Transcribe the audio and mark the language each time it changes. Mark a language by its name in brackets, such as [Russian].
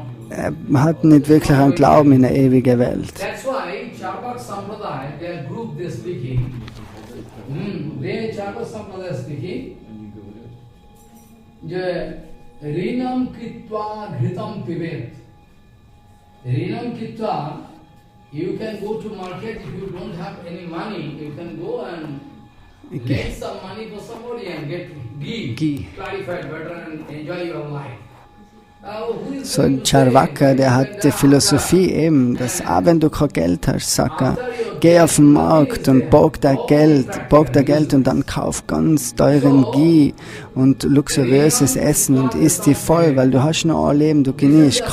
[German] Er hat nicht wirklich einen Glauben in der ewigen Welt. [English] Charvak Sampradaya, their group they speaking. They Charvak Sampradaya speaking. [Sanskrit] Je Rinam Kitva Ghritam Pivet. [English] Rinam Kitva, you can go to market if you don't have any money, you can go and get some money for somebody and get ghee, clarified better and enjoy your life. [German] So ein Charvaka, der hat die Philosophie eben, dass auch wenn du kein Geld hast, sagt er, geh auf den Markt und borg da Geld und dann kauf ganz teuren Ghee und luxuriöses Essen und isst die voll, weil du hast noch ein Leben, du genießt.